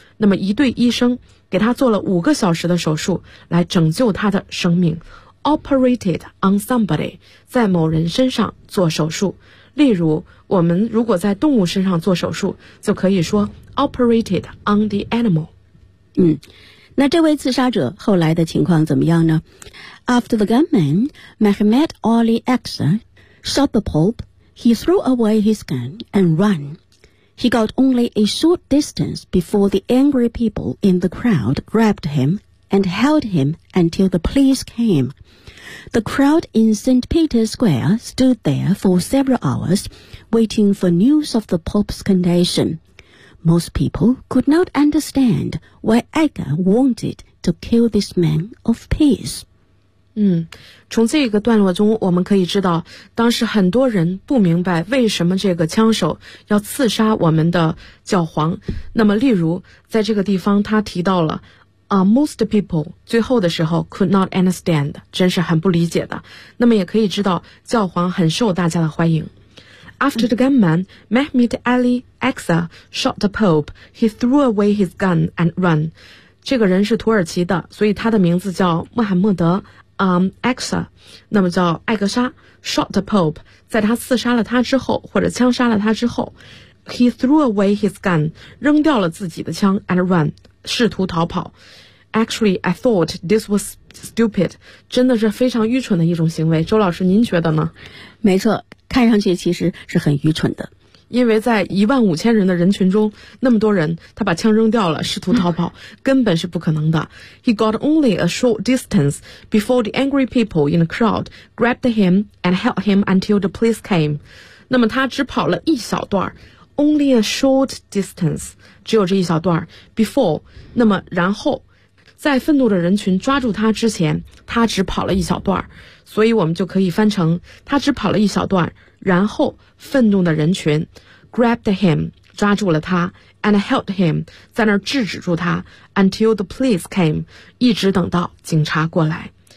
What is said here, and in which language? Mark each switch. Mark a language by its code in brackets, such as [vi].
[zh] 那么一对医生给他做了5个小时的手术来拯救他的生命。 [en] Operated on somebody， [zh] 在某人身上做手术。例如我们如果在动物身上做手术就可以说 [en] Operated on the animal。 [zh] 那这位刺杀者后来的情况怎么样呢？ [en] After the gunman Mehmet Ali Aksa shot the Pope， he threw away his gun and runHe got only a short distance before the angry people in the crowd grabbed him and held him until the police came. The crowd in St. Peter's Square stood there for several hours, waiting for news of the Pope's condition. Most people could not understand why Edgar wanted to kill this man of peace. [zh] 从这个段落中我们可以知道，当时很多人不明白为什么这个枪手要刺杀我们的教皇。那么例如在这个地方他提到了 [en] most people [zh] 最后的时候 [en] could not understand， [zh] 真是很不理解的。那么也可以知道教皇很受大家的欢迎。 [en] After the gunman Mehmet Ali Aksa shot the Pope, he threw away his gun and ran. [zh] 这个人是土耳其的，所以他的名字叫穆罕默德Aksa， 那么叫艾格沙 [en] shot the Pope， [zh] 在他刺杀了他之后或者枪杀了他之后， [en] he threw away his gun， [zh] 扔掉了自己的枪 [en] and ran， [zh] 试图逃跑。 [en] Actually I thought this was stupid， [zh] 真的是非常愚蠢的一种行为。周老师您觉得呢？没错，看上去其实是很愚蠢的，因为在15,000人的人群中那么多人，他把枪扔掉了试图逃跑根本是不可能的。 [en] He got only a short distance before the angry people in the crowd grabbed him and held him until the police came. [zh] 那么他只跑了一小段， [en] only a short distance， [zh] 只有这一小段， before， 那么然后，在愤怒的人群抓住他之前他只跑了一小段，所以我们就可以翻成他只跑了一小段，然后愤怒的人群 [en] grabbed him [zh] 抓住了他 [en] and held him [zh] 在那儿制止住他 [en] until the police came [zh] 一直等到警察过来。